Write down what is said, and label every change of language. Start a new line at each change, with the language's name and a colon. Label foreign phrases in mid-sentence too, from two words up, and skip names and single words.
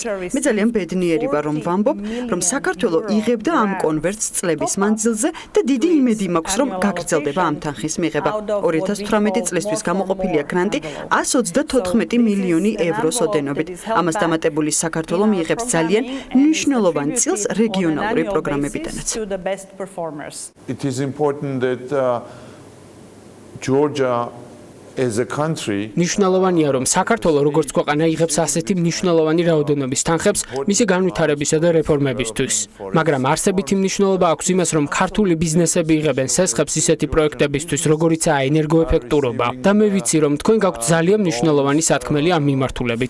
Georgian: მე ძალიან ბედნიერი ვარ, რომ ვამბობ, რომ საქართველო იღებდა ამ კონვერტს წლების მანძილზე და დიდი იმედი მაქვს, რომ გაგრძელდება ამ თანხის მიღება. 2018 წლისთვის გამოყოფილია გრანტი 134 მილიონი ევროს ოდენობით. ამას დამატებული საქართველო მიიღებს ძალიან მნიშვნელოვან წილს რეგიონალური პროგრამებიდანაც.
English: It is important that Georgia as a country
Georgian: მნიშვნელოვანია, რომ საქართველო როგორც ქვეყანა იღებს ასეთი მნიშვნელოვანი რაოდენობის თანხებს მისი განვითარებისა და რეფორმებისთვის. მაგრამ არსებითი მნიშვნელობა აქვს იმას, რომ ქართული ბიზნესები იღებენ სესხებს ისეთი პროექტებისთვის, როგორიცაა ენერგოეფექტურობა. და მე ვიცი, რომ თქვენ გაქვთ ძალიან მნიშვნელოვანი სათქმელი ამ მიმართულებით.